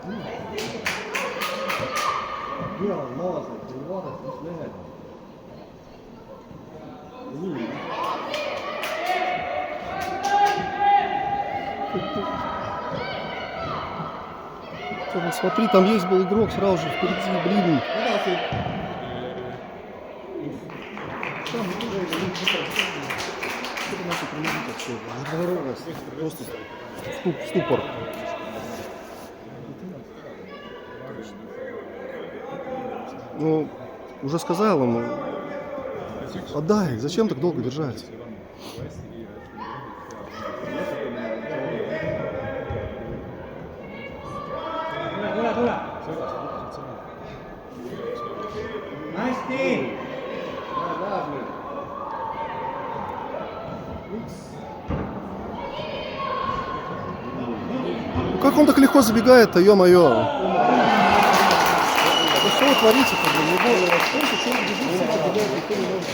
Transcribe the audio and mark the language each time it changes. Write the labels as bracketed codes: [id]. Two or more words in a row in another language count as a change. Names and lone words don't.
[et] Mina olen maas, et ei vaadata, mis mehed on. Nii. [ru] Смотри, там есть был игрок сразу же впереди, блин. [et] Edasi. [ru] Что наши применить вообще? Здорово. Просто ступор. Ну, уже сказал ему, отдай, зачем так долго держать? [et] Tule. Hästi. Läheb nüüd. [ru] Как он так легко забегает-то, ё-моё? Да что вы творите-то, блин? Не боже, сколько человек бежит, все забегает, никто не может.